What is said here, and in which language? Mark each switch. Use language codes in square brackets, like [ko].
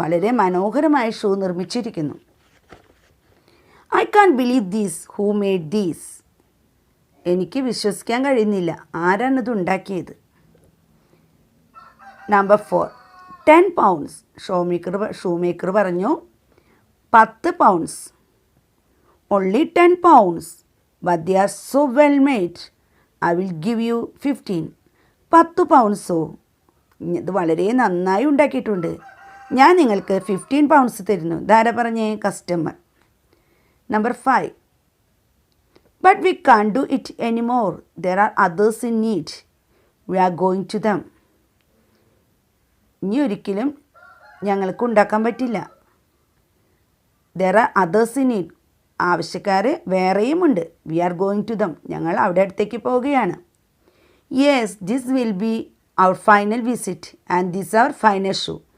[ml] വളരെ മനോഹരമായ shoe നിർമ്മിച്ചിരിക്കുന്നു. [en] I can believe these, who made these. [ml] എനിക്ക് വിശ്വസിക്കാൻ കഴിയുന്നില്ല, ആരാണിത് ഉണ്ടാക്കിയത്? [en] Number 4, 10 pounds. [ml] ഷൂമേക്കർ പറഞ്ഞു 10 pounds. [en] Only 10 pounds, but they are so well made. I will give you 15. 10 പൗണ്ട്സോ? [ml] ഇത് വളരെ നന്നായി ഉണ്ടാക്കിയിട്ടുണ്ട്, ഞാൻ നിങ്ങൾക്ക് 15 pounds തരുന്നു. ഇതാരാ പറഞ്ഞേ? Customer. [en] Number 5, but we can't do it anymore. There are others in need. We are going to them. [ml] ഇനി ഒരിക്കലും ഞങ്ങൾക്ക് ഉണ്ടാക്കാൻ പറ്റില്ല. [en] There are others in need. [ml] ആവശ്യക്കാർ വേറെയുമുണ്ട്. [en] We are going to them. [ml] ഞങ്ങൾ അവിടെ അടുത്തേക്ക് പോവുകയാണ്. [en] Yes, this will be our final visit and this our final shoe.